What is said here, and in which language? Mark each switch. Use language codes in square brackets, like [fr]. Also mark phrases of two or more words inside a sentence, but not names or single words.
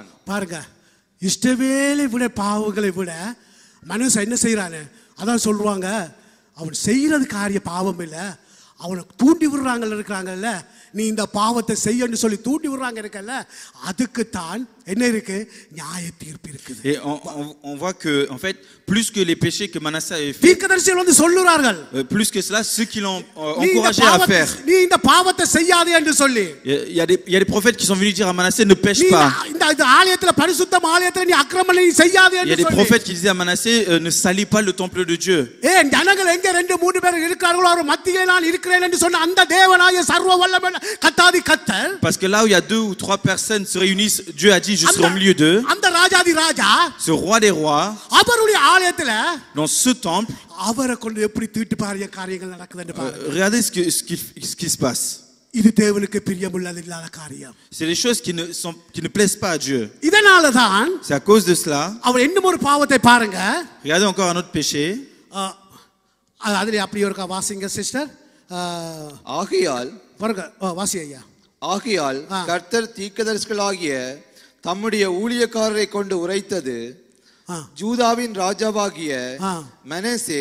[ta] பாருங்க, இஸ்ரவேலை விட பாவங்களை விட மனசு என்ன செய்யறானே, அதான் சொல்லுவாங்க, அவன் செய்யறது காரிய பாவம் இல்லை, அவனை தூண்டி விடுறாங்க இருக்கிறாங்கல்ல, நீ இந்த பாவத்தை செய்யன்னு சொல்லி தூண்டி விடுறாங்க இருக்கல்ல, அதுக்கு தான் என்ன இருக்கு, நியாய தீர்ப்பு இருக்குது. [fr] Et on voit que en fait plus que les péchés que Manasseh avait fait, [ta] தீர்க்கதரிசிகள் வந்து சொல்லுறார்கள், [fr] plus que cela ceux qui l'ont encouragé à faire. [ta] நீ இந்த பாவத்தை செய்யாதே என்று சொல்லி. [fr] Il y a des prophètes qui sont venus dire à Manasseh ne pêche pas. [ta] இந்த ஆலயத்துல பரிசுத்த ஆலயத்துல நீ அக்கிரமம் செய்யாதே என்று சொல்லி. [fr] Il y a des prophètes qui disaient à Manasseh ne salis pas le temple de Dieu. [ta] ஏன் ஜனங்கள் எங்க 2-3 பேர் இருக்கார்களோ அவர் மத்தியிலே நான் இருக்கிறேன் என்று சொன்ன அந்த தேவனாகிய சர்வ வல்லமை கர்த்தாதி கர்த்தர். [fr] Parce que là où il y a 2 ou 3 personnes se réunissent, Dieu a dit je serai au milieu d'eux. [ta] அந்த ராஜாதி ராஜா, [fr] ce roi des rois, [ta] அவருடைய ஆலயத்துல [fr] dans ce temple, [ta] அவரை கொண்டு எப்படி தீட்டுப்பாரிய காரியங்கள் நடக்குதுன்னு பாருங்க. [fr] regardez ce qui se passe. [ta] இது தேவனுக்கு பிரியமுள்ளதில்லாத காரியம். [fr] C'est des choses qui ne plaisent pas à Dieu. [ta] இதனால தான் [fr] c'est à cause de cela. [ta] அவர் இன்னும் ஒரு பாவத்தை பாருங்க. [fr] Regardez encore un autre péché. [ta] அதுல அப்படி ஒரு வாசிங்க சிஸ்டர். ஆகையால் பாருங்க, வாசி ஐயா. ஆகையால் கர்த்தர் தீர்க்கதரிசிகளாகிய தம்முடைய ஊழியக்காரரை கொண்டு உரைத்தது, ஜூதாவின் ராஜாவாகிய மனேசே